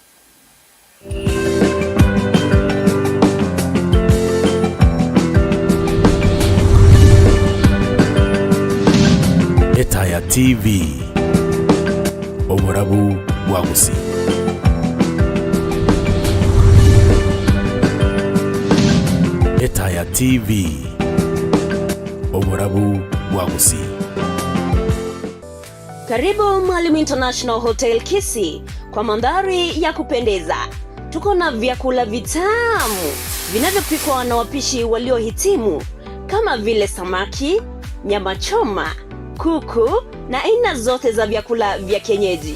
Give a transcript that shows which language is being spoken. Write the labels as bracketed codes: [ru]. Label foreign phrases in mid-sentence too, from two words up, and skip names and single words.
[guz] Etaya TV Oborabu Wagusi. Etaya TV Oborabu Wagusi. [sw] Karibu Mwalimu International Hotel Kisii kwa mandhari ya kupendeza. Tuko na vyakula vitamu vinavyopikwa na wapishi waliohitimu kama vile samaki, nyama choma, kuku na aina zote za vyakula vya kienyeji.